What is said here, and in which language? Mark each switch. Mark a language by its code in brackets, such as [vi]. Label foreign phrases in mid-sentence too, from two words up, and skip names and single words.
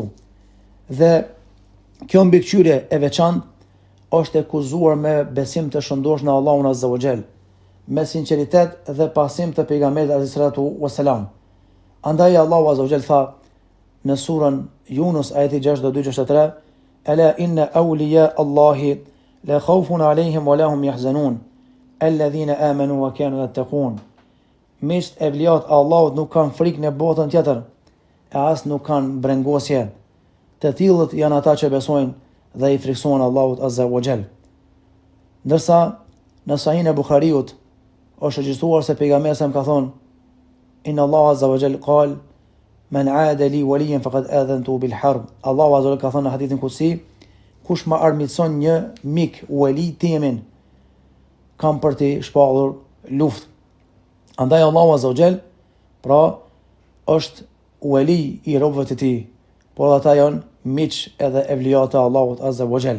[sq] Dhe kjo mbikëqyrje e veçantë është e kuzuar me besim të shëndosh në Allahun [ar] عز وجل, [sq] me sinqeritet dhe pasim të pejgamberit [ar] عليه الصلاة والسلام. [sq] Andaj Allahu [ar] عز وجل [sq] tha në surën Yunus ajeti 62-63, [ar] ألا إن أولياء الله لا خوف عليهم ولا هم يحزنون الذين آمنوا وكانوا يتقون. [sq] Misht e vlijat Allahut nuk kanë frikë në botën tjetër, e as nuk kanë brengosje. Të tillët janë ata që besojnë dhe i frikësojnë Allahut [ar] عز وجل. [sq] Ndërsa në Sahih e Buhariut është regjistruar se pejgamberi sa ka thonë, [ar] إن الله عز وجل قال من عادى لي وليا فقد آذنته بالحرب. [sq] Allahu [ar] عز وجل [sq] ka thënë në hadithin kutsi, kush më armiqson një mik wali timin, kam për të shpallur luftë. Andaj Allahu [ar] عز وجل [sq] pra është wali i robëve të tij, por ata janë miq edhe evlijat e Allahut [ar] عز وجل.